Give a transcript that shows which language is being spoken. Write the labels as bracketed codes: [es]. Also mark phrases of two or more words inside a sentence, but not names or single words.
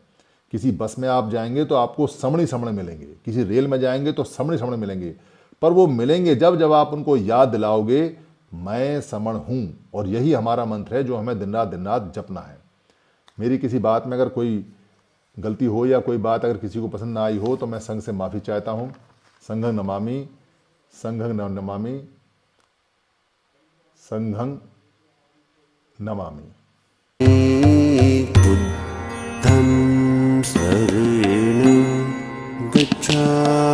[hi] किसी बस में आप जाएंगे तो आपको समण ही समण मिलेंगे, किसी रेल में जाएंगे तो समण ही समण मिलेंगे, पर वो मिलेंगे जब आप उनको याद दिलाओगे मैं समण हूं। और यही हमारा मंत्र है जो हमें दिन रात जपना है। मेरी किसी बात में अगर कोई गलती हो या कोई बात अगर किसी को पसंद ना आई हो तो मैं संघ से माफ़ी चाहता हूँ। [pi] संघं नमामि, संघं नमामि, संघं नमामि। बुद्धं शरणं गच्छामि।